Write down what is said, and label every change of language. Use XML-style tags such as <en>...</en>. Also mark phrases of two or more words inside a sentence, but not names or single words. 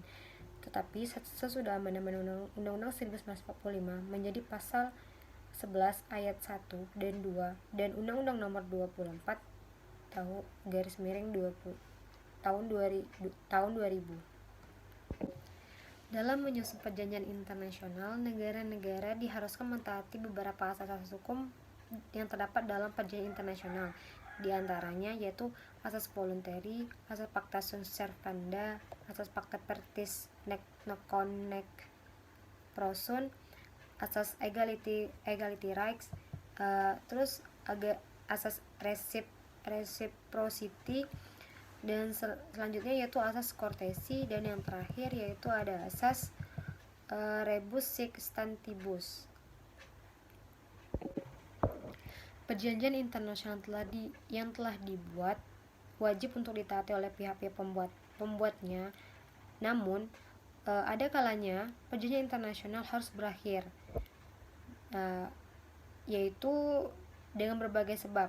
<id>Tetapi sesudah amandemen Undang-Undang 1945 menjadi pasal 11 ayat 1 dan 2 dan Undang-Undang nomor 24 tahun 2000. Dalam menyusun perjanjian internasional, negara-negara diharuskan mentaati beberapa asas-asas hukum yang terdapat dalam perjanjian internasional. Di antaranya yaitu asas voluntary, asas</id> <la>pacta sunt servanda,</la> <id>asas</id> <la>pacta partis non nec pro sunt,</la> <id>asas</id> <en>equality rights,</en> <id>terus asas reciprocity, dan selanjutnya yaitu asas courtesy, dan yang terakhir yaitu ada asas</id> <la>rebus sic stantibus.</la> <id>Perjanjian internasional yang telah dibuat wajib untuk ditaati oleh pihak-pihak pembuatnya. Namun ada kalanya perjanjian internasional harus berakhir, yaitu dengan berbagai sebab.</id>